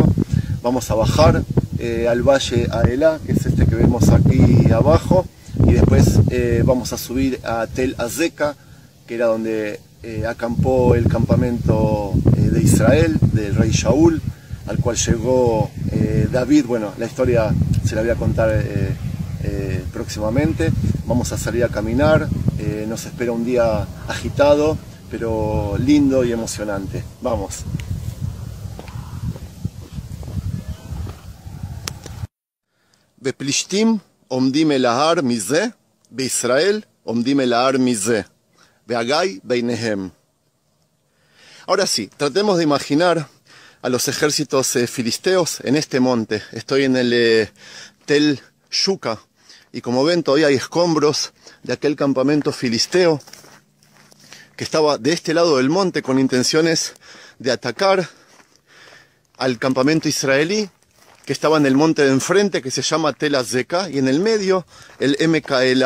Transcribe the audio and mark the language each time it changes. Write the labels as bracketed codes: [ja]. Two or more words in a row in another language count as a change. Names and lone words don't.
[es] Vamos a bajar al valle Aelá, que es este que vemos aquí abajo, y después vamos a subir a Tel Azeka, que era donde acampó el campamento de Israel, del rey Shaul, al cual llegó David. Bueno, la historia se la voy a contar próximamente. Vamos a salir a caminar, nos espera un día agitado, pero lindo y emocionante. Vamos. [he] בפלישתים עומדים אל ההר מזה, בישראל עומדים אל ההר מזה, והגיא ביניהם. [es] Ahora sí, tratemos de imaginar a los ejércitos filisteos en este monte. Estoy en el Tel Shuka y como ven todavía hay escombros de aquel campamento filisteo que estaba de este lado del monte con intenciones de atacar al campamento israelí que estaba en el monte de enfrente, que se llama Tel Azeka, y en el medio el MKLA.